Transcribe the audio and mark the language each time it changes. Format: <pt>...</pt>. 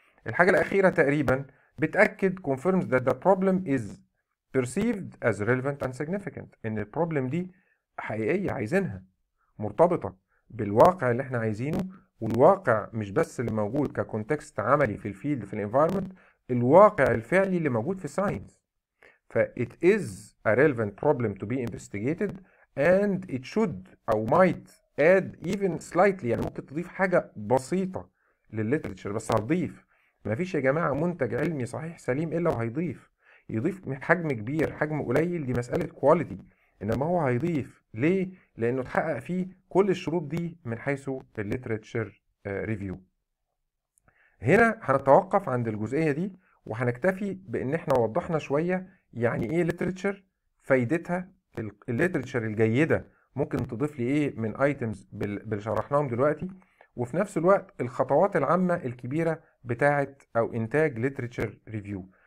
<ar>الحاجه الاخيره تقريبا بتاكد</ar> <en>confirms that the problem is perceived as relevant and significant،</en> <ar>ان البروبلم دي حقيقيه عايزينها، مرتبطه بالواقع اللي احنا عايزينه، والواقع مش بس اللي موجود ككونتكست عملي في الفيلد في الانفايرمنت، الواقع الفعلي اللي موجود في الساينس.</ar> <en>ف it is a relevant problem to be investigated and it should أو might add even slightly،</en> <ar>يعني ممكن تضيف حاجة بسيطة للليترشر، بس هتضيف. مفيش يا جماعة منتج علمي صحيح سليم إلا وهيضيف. يضيف حجم كبير حجم قليل دي مسألة كواليتي، إنما هو هيضيف ليه؟ لأنه اتحقق فيه كل الشروط دي من حيث الليترشر ريفيو. هنا هنتوقف عند الجزئية دي، وهنكتفي بان احنا وضحنا شوية يعني ايه ليترشر، فايدتها، الليترشر الجيدة ممكن تضيف لي ايه من ايتمز اللي شرحناهم دلوقتي، وفي نفس الوقت الخطوات العامة الكبيرة بتاعة او انتاج ليترشر ريفيو.</ar>